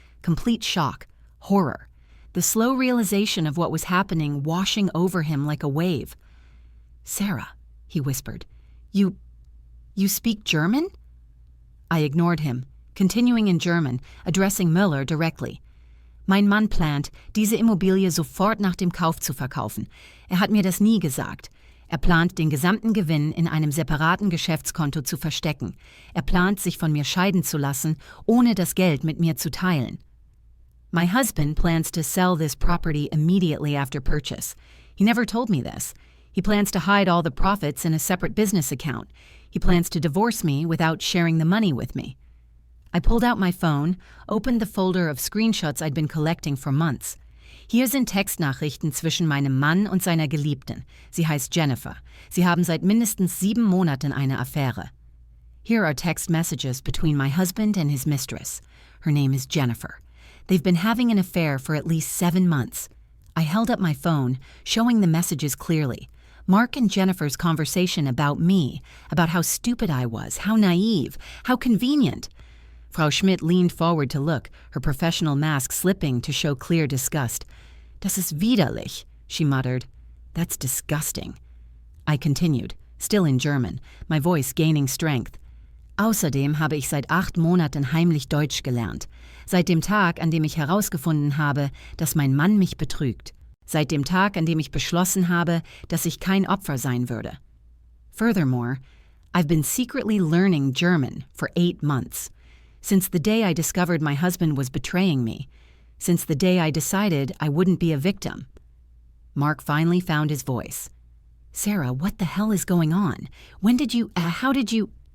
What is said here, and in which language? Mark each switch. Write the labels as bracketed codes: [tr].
[en] Complete shock, horror. The slow realization of what was happening washing over him like a wave. Sarah, he whispered, you speak German? I ignored him, continuing in German, addressing Müller directly. [de] Mein Mann plant, diese Immobilie sofort nach dem Kauf zu verkaufen. Hat mir das nie gesagt. Plant, den gesamten Gewinn in einem separaten Geschäftskonto zu verstecken. Plant, sich von mir scheiden zu lassen, ohne das Geld mit mir zu teilen. [en] My husband plans to sell this property immediately after purchase. He never told me this. He plans to hide all the profits in a separate business account. He plans to divorce me without sharing the money with me. I pulled out my phone, opened the folder of screenshots I'd been collecting for months. [de] Hier sind Textnachrichten zwischen meinem Mann und seiner Geliebten. Sie heißt Jennifer. Sie haben seit mindestens 7 Monaten eine Affäre. [en] Here are text messages between my husband and his mistress. Her name is Jennifer. They've been having an affair for at least 7 months. I held up my phone, showing the messages clearly. Mark and Jennifer's conversation about me, about how stupid I was, how naive, how convenient. Frau Schmidt leaned forward to look, her professional mask slipping to show clear disgust. [de] Das ist widerlich, [en] she muttered. That's disgusting. I continued, still in German, my voice gaining strength. [de] Außerdem habe ich seit 8 Monaten heimlich Deutsch gelernt. Seit dem Tag, an dem ich herausgefunden habe, dass mein Mann mich betrügt. Seit dem Tag, an dem ich beschlossen habe, dass ich kein Opfer sein würde. [en] Furthermore, I've been secretly learning German for 8 months. Since the day I discovered my husband was betraying me. Since the day I decided I wouldn't be a victim. Mark finally found his voice. Sarah, what the hell is going on? How did you...